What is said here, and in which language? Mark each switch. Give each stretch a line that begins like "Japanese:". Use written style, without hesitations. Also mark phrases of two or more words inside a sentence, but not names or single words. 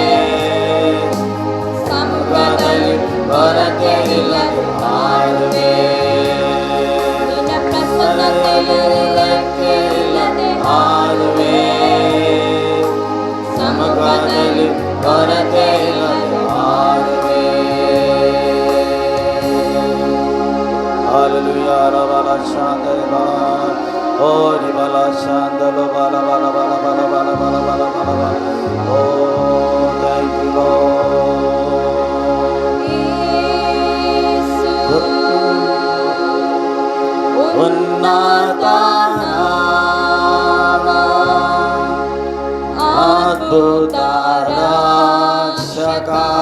Kannada: ಸಮ್ಮುಖದಲ್ಲಿ ಕೊರತೆ ಇಲ್ಲದೆ ಹಾರುವೆ. ನಿನ್ನ ಪ್ರಸನ್ನತೆಯಲ್ಲಿ ರೆಕ್ಕೆಯಿಲ್ಲದೆ ಹಾರುವೆ. ಸಮ್ಮುಖದಲ್ಲಿ ಕೊರತೆ ಇಲ್ಲದೆ ಹಾರುವೆ. Hallelujah, Rabala Shandala, oh Ribala Shandalo, Bala Bala Bala Bala Bala Bala Bala Bala Bala.
English: Oh, thank you, Lord.
Kannada: ಉನ್ನತ ನಾಮ, ಅದ್ಭುತ ರಕ್ಷಕ,